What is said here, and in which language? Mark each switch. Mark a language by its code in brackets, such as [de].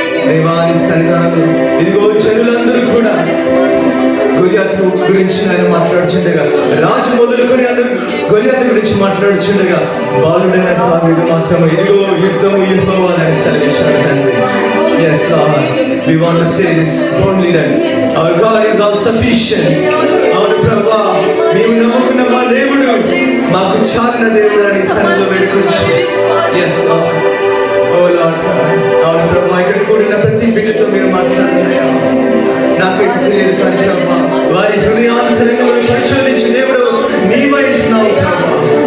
[te] దేవాని సన్నిధానంలో ఇదిగో జనులందరూ కూడా గొలియాతు గురించి ఆయన మాట్లాడుచుండగా, రాజు మొదలుకొని అందరూ గొలియాతు గురించి మాట్లాడుచుండగా బాలుడైన దావీదు మాత్రం ఇదిగో యుద్ధము యెహోవాదని సెలవిచ్చాడు తండ్రి. [en] Yes Lord, we want to say this boldly that our God is all sufficient. [te] అవును ప్రభా, మేము నమ్ముకున్న మా దేవుడు మాకు చాలిన దేవుడు అని సన్నిధిలో వేడుకొచ్చు. [en] Yes Lord, oh Lord, [te] అవును ప్రభా, ఇక్కడ కూడిన ప్రతి బిడ్డతో మీరు మాట్లాడుతున్నాయా నాకైతే తెలియదు కానీ ప్రభా వారి హృదయాంతరంగమును పరిశోధించి దేవుడు నీవైంటున్నావు ప్రభా.